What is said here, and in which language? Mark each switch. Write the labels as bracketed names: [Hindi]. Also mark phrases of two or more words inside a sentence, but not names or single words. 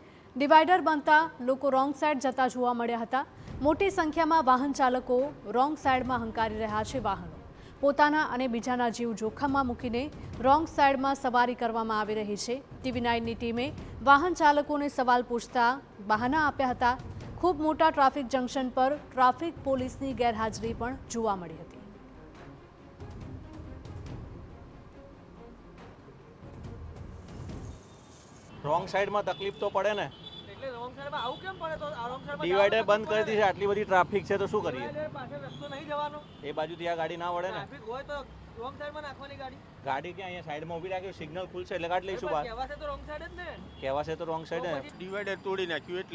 [Gujarati] ડિવાઈડર બનતા લોકો [English] wrong side [Gujarati] જતા જોવા મળ્યા હતા। મોટી સંખ્યામાં વાહન ચાલકો [English] wrong sideમાં [Gujarati] હંકારી રહ્યા છે। વાહનો પોતાના અને બીજાના જીવ જોખમમાં મૂકીને [English] wrong sideમાં [Gujarati] સવારી કરવામાં આવી રહી છે। TV9ની ટીમે વાહન ચાલકોને સવાલ પૂછતા બહાના આપ્યા હતા। ખૂબ મોટા [English] traffic junction [Gujarati] પર [English] traffic policeની [Gujarati] ગેરહાજરી પણ જોવા મળી હતી। [English] wrong side [Gujarati] માં તકલીફ તો પડે ને એટલે [English] wrong sideમાં [Gujarati] આવું કેમ પડે? તો આ [English] wrong sideમાં [Gujarati] ડિવાઈડર બંધ કરી દીધી છે। આટલી બધી ટ્રાફિક છે તો શું કરીએ? ડિવાઈડર પાસે રસ્તો નહીં જવાનો। એ બાજુથી આ ગાડી ના વળે ને। ટ્રાફિક હોય તો [English] wrong sideમાં [Gujarati] નાખવાની ગાડી ગાડી કે અહીંયા સાઈડમાં ઊભી રાખી સિગ્નલ ખુલશે એટલે કાઢી લઈશું બહાર। કહેવાશે તો [English] wrong side [Gujarati] જ ને। કહેવાશે તો [English] wrong side [Gujarati] ને। ડિવાઈડર તોડી નાખ્યું એટલે